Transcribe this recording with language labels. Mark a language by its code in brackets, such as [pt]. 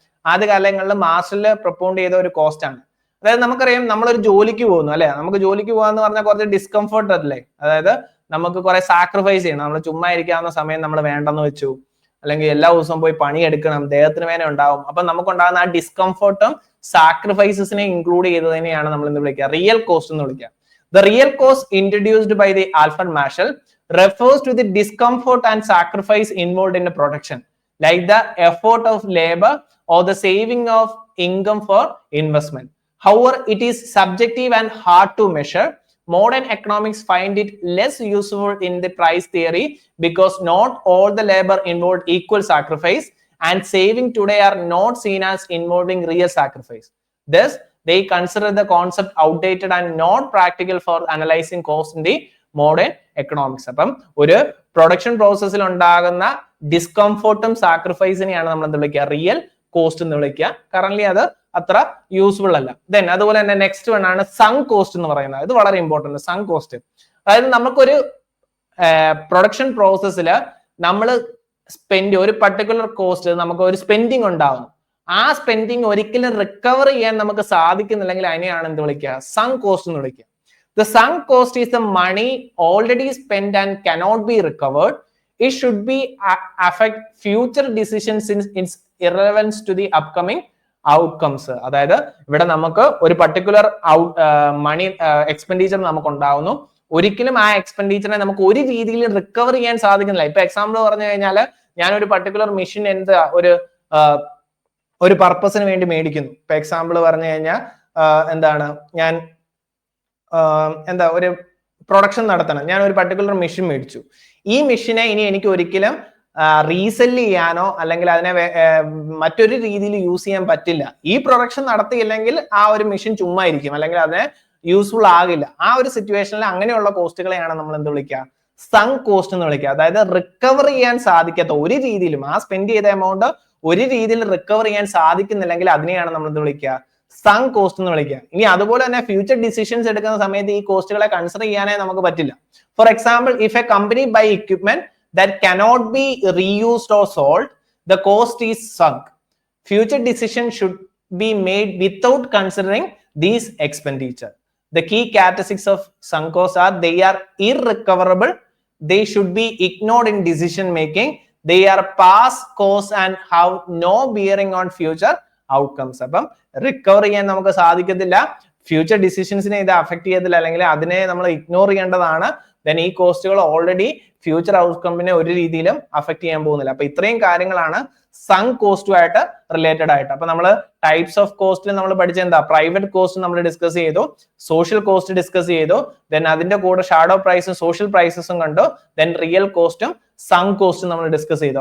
[ml] ആദ്യ കാലങ്ങളിൽ മാർഷൽ പ്രൊപ്പോണ്ട് ചെയ്ത ഒരു കോസ്റ്റ് ആണ്. അതായത് നമുക്കറിയാം, നമ്മളൊരു ജോലിക്ക് പോകുന്നു അല്ലെ, നമുക്ക് ജോലിക്ക് പോകാന്ന് പറഞ്ഞാൽ കുറച്ച് ഡിസ്കംഫർട്ട് അല്ലേ, അതായത് നമുക്ക് കുറെ സാക്രിഫൈസ് ചെയ്യണം. നമ്മൾ ചുമ്മാ ഇരിക്കാവുന്ന സമയം നമ്മൾ വേണ്ടെന്ന് വെച്ചു, അല്ലെങ്കിൽ എല്ലാ ദിവസവും പോയി പണിയെടുക്കണം, ദേഹത്തിന് വേദന ഉണ്ടാവും. അപ്പൊ നമുക്കുണ്ടാകുന്ന ആ ഡിസ്കംഫർട്ടും സാക്രിഫൈസസിനെ ഇൻക്ലൂഡ് ചെയ്തതിനെയാണ് നമ്മൾ ഇന്ന് വിളിക്കുക റിയൽ കോസ്റ്റ് എന്ന് വിളിക്കുക. [en] The real cost introduced by the Alfred Marshall refers to the discomfort and sacrifice involved in the production, like the effort of labor or the saving of income for investment. However, it is subjective and hard to measure. Modern economics find it less useful in the price theory because not all the labor involved equal sacrifice, and saving today are not seen as involving real sacrifice. Thus, they consider the concept outdated and not practical for analyzing cost in the modern economics. [ml] അപ്പം ഒരു production പ്രോസസ്സിൽ ഉണ്ടാകുന്ന ഡിസ്കംഫോർട്ടും സാക്രിഫൈസിനെയാണ് നമ്മൾ എന്ത് വിളിക്കുക, real cost എന്ന് വിളിക്കുക. Current അത് അത്ര യൂസ്ഫുൾ അല്ല. ദെൻ അതുപോലെ തന്നെ നെക്സ്റ്റ് വൺ ആണ് സങ് കോസ്റ്റ് എന്ന് പറയുന്നത്. ഇത് വളരെ ഇമ്പോർട്ടന്റ്, സങ് കോസ്റ്റ്. അതായത് നമുക്കൊരു പ്രൊഡക്ഷൻ പ്രോസസ്സിൽ നമ്മൾ സ്പെൻഡ് ഒരു പർട്ടിക്കുലർ കോസ്റ്റ്, നമുക്ക് ഒരു സ്പെൻഡിങ് ഉണ്ടാവും. ആ സ്പെൻഡിങ് ഒരിക്കലും റിക്കവർ ചെയ്യാൻ നമുക്ക് സാധിക്കുന്നില്ലെങ്കിൽ അതിനെയാണ് എന്ത് വിളിക്കുക, സങ് കോസ്റ്റ് എന്ന് വിളിക്കുക. [en] The sunk cost is the money already spent and cannot be recovered. It should be affect future decisions since its irrelevance to the upcoming outcomes. [ml] അതായത് ഇവിടെ നമുക്ക് ഒരു പർട്ടിക്കുലർ മണി എക്സ്പെൻഡിച്ചർ നമുക്ക് ഉണ്ടാവുന്നു. ഒരിക്കലും ആ എക്സ്പെൻഡിച്ചറിനെ നമുക്ക് ഒരു രീതിയിൽ റിക്കവർ ചെയ്യാൻ സാധിക്കുന്നില്ല. ഇപ്പൊ എക്സാമ്പിൾ പറഞ്ഞു കഴിഞ്ഞാൽ ഞാൻ ഒരു പർട്ടിക്കുലർ മെഷീൻ ഒരു പർപ്പസിന് വേണ്ടി മേടിക്കുന്നു. ഇപ്പൊ എക്സാമ്പിൾ പറഞ്ഞു കഴിഞ്ഞാൽ എന്താണ്, ഞാൻ ഒരു പ്രൊഡക്ഷൻ നടത്തണം. ഞാൻ ഒരു പർട്ടിക്കുലർ മെഷീൻ മേടിച്ചു. ഈ മെഷീനെ ഇനി എനിക്ക് ഒരിക്കലും റീസെല് ചെയ്യാനോ അല്ലെങ്കിൽ അതിനെ മറ്റൊരു രീതിയിൽ യൂസ് ചെയ്യാൻ പറ്റില്ല. ഈ പ്രൊഡക്ഷൻ നടത്തിയില്ലെങ്കിൽ ആ ഒരു മെഷീൻ ചുമ്മാ ഇരിക്കും, അല്ലെങ്കിൽ അതിനെ യൂസ്ഫുൾ ആകില്ല. ആ ഒരു സിറ്റുവേഷനിൽ അങ്ങനെയുള്ള കോസ്റ്റുകളെയാണ് നമ്മൾ എന്ത് വിളിക്കുക, സങ് കോസ്റ്റ് എന്ന് വിളിക്കുക. അതായത് റിക്കവർ ചെയ്യാൻ സാധിക്കാത്ത ഒരു രീതിയിലും, ആ സ്പെൻഡ് ചെയ്ത എമൗണ്ട് ഒരു രീതിയിൽ റിക്കവർ ചെയ്യാൻ സാധിക്കുന്നില്ലെങ്കിൽ അതിനെയാണ് നമ്മൾ എന്ത് വിളിക്കുക, സങ് കോസ്റ്റ് എന്ന് വിളിക്കുക. ഇനി അതുപോലെ തന്നെ ഫ്യൂച്ചർ ഡിസിഷൻസ് എടുക്കുന്ന സമയത്ത് ഈ കോസ്റ്റുകളെ കൺസിഡർ ചെയ്യാനേ നമുക്ക് പറ്റില്ല. [en] For example, if a company buy equipment that cannot be reused or sold, the cost is sunk. Future decisions should be made without considering these expenditure. The key characteristics of sunk costs are they are irrecoverable, they should be ignored in decision making, they are past costs and have no bearing on future outcomes. [ml] അപ്പം recover ചെയ്യാൻ നമുക്ക് സാധിക്കത്തില്ല, future ഡിസിഷൻസിനെ ഇത് affect ചെയ്യത്തില്ല, അല്ലെങ്കിൽ അതിനെ നമ്മൾ ignore ചെയ്യേണ്ടതാണ്. ദെൻ ഈ കോസ്റ്റുകൾ ഓൾറെഡി ഫ്യൂച്ചർ ഔട്ട്കമ്മിനെ ഒരു രീതിയിലും അഫക്ട് ചെയ്യാൻ പോകുന്നില്ല. അപ്പൊ ഇത്രയും കാര്യങ്ങളാണ് സങ് കോസ്റ്റുമായിട്ട് റിലേറ്റഡ് ആയിട്ട്. അപ്പൊ നമ്മൾ ടൈപ്സ് ഓഫ് കോസ്റ്റിൽ നമ്മൾ പഠിച്ച എന്താ, പ്രൈവറ്റ് കോസ്റ്റ് നമ്മൾ ഡിസ്കസ് ചെയ്തു, സോഷ്യൽ കോസ്റ്റ് ഡിസ്കസ് ചെയ്തു, ദെൻ അതിന്റെ കൂടെ ഷാഡോ പ്രൈസും സോഷ്യൽ പ്രൈസസും കണ്ടു, ദെൻ റിയൽ കോസ്റ്റും സങ് കോസ്റ്റും നമ്മൾ ഡിസ്കസ് ചെയ്തു.